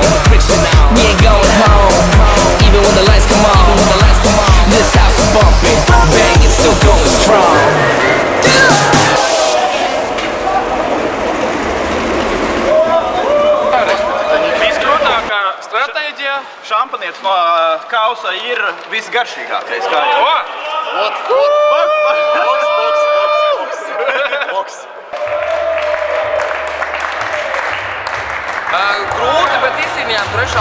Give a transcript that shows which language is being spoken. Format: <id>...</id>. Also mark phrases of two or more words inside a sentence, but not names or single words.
<en>We ain't going home, even when the lights come on. This house is bumping, bang, it's still going strong.</en> <lv>Visgrūtākā stratēģija šampanietis no kausa ir visgaršīgākais. Grūti, bet izcīnījām 3.</lv>